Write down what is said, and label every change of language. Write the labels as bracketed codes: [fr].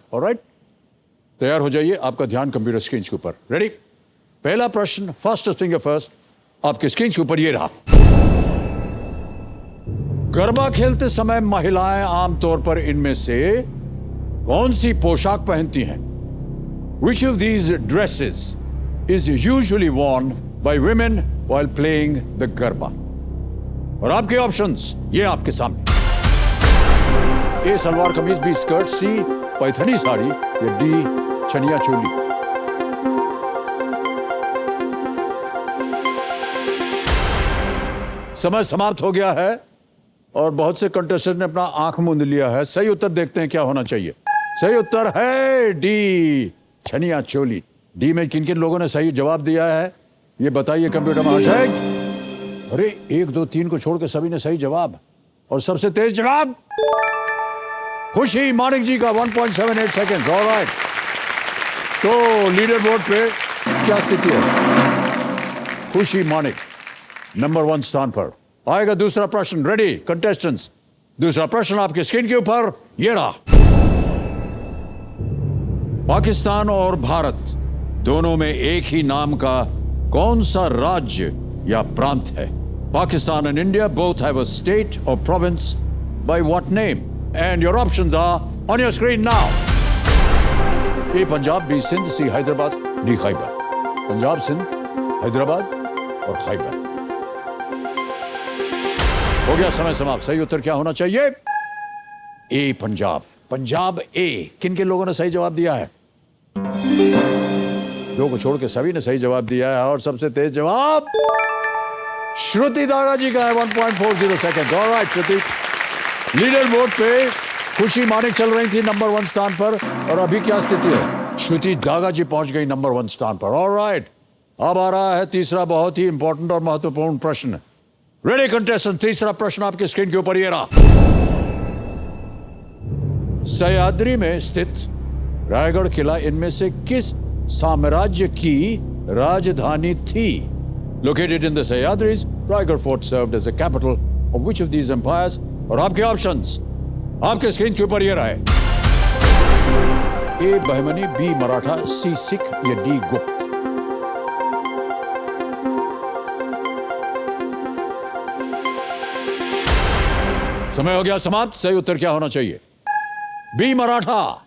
[hi] Alright, तैयार हो जाइए। आपका ध्यान कंप्यूटर स्क्रीन के ऊपर। रेडी? पहला प्रश्न फास्टेस्ट फिंगर फर्स्ट आपके स्क्रीन के ऊपर ये रहा। गरबा खेलते समय महिलाएं आमतौर पर इनमें से कौन सी पोशाक पहनती हैं? [en] Which of these dresses is usually worn by women while playing the garba? [hi] और आपके ऑप्शंस ये आपके सामने। ए सलवार कमीज, बी स्कर्ट, सी पैथनी साड़ी या डी चनिया चोली। समय समाप्त हो गया है और बहुत से कंटेस्टेंट ने अपना आंख मूंद लिया है। सही उत्तर देखते हैं क्या होना चाहिए। सही उत्तर है डी चनिया चोली। डी में किन किन लोगों ने सही जवाब दिया है ये बताइए कंप्यूटर महाशय। अरे 1, 2, 3 को छोड़ के सभी ने सही जवाब, और सबसे तेज जवाब खुशी मानिक जी का 1.78 सेकेंड। ऑलराइट, तो लीडर बोर्ड पे क्या स्थिति है? खुशी मानिक नंबर 1 स्थान पर। आएगा दूसरा प्रश्न। Ready contestants? दूसरा प्रश्न आपके स्क्रीन के ऊपर ये रहा। पाकिस्तान और भारत दोनों में एक ही नाम का कौन सा राज्य या प्रांत है? [en] Pakistan and India both have a state or province. By what name? And your options are on your screen now. [hi] A Punjab, B Sindh, C Hyderabad, D Khyber. Punjab, Sindh, Hyderabad और खैबर। हो गया समय समाप्त। सही उत्तर क्या होना चाहिए? ए पंजाब। पंजाब ए। किन किन लोगों ने सही जवाब दिया है? 2 को छोड़ के सभी ने सही जवाब दिया है, और सबसे तेज जवाब श्रुति दागा जी का है 1.40 सेकेंड। ऑलराइट श्रुति, लीडर बोर्ड पे खुशी मानिक चल रही थी नंबर 1 स्थान पर, और अभी क्या स्थिति है? श्रुति दागा जी पहुंच गई नंबर 1 स्थान पर। ऑलराइट, अब आ रहा है तीसरा बहुत ही इंपॉर्टेंट और महत्वपूर्ण प्रश्न। Ready contestant? तीसरा प्रश्न आपके स्क्रीन के ऊपर ये रहा। सह्याद्री में स्थित रायगढ़ किला इनमें से किस साम्राज्य की राजधानी थी? [en] Located in the Sahyadris, Raigad Fort served as a capital of which of these empires? [hi] और आपके ऑप्शंस आपके स्क्रीन के ऊपर ये रहे। ए बहमनी, बी मराठा, सी सिख या डी गुप्त। समय हो गया समाप्त। सही उत्तर क्या होना चाहिए? बी मराठा।